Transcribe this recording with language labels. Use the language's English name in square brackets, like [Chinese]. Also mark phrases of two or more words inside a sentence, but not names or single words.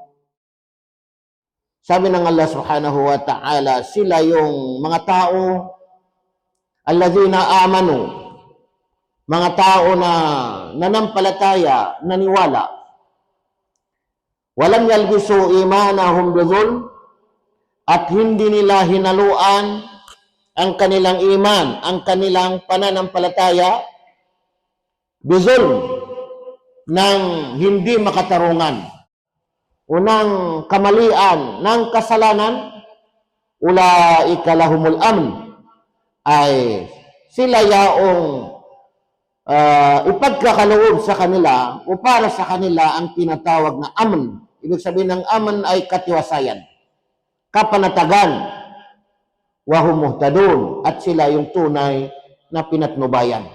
[Filipino] Sabi ng Allah [Arabic] سبحانه وتعالى, [Filipino] sila yung mga tao, [Arabic] الذين آمنوا, [Filipino] mga tao na nanampalataya, naniwala, [Arabic] ولم يلبسوا إيمانهم بظلم, [Filipino] at hindi nila hinaluan ang kanilang iman, ang kanilang pananampalataya, bizulm, ng hindi makatarungan o ng kamalian, ng kasalanan, [Arabic] أولئك لهم الأمن, [Filipino] ay sila yaong ipagkakaloob sa kanila o para sa kanila ang tinatawag na amn. Ibig sabihin ng amn ay katiwasayan, kapanatagan, [Arabic] وهم مهتدون, [Filipino] at sila yung tunay na pinatnubayan.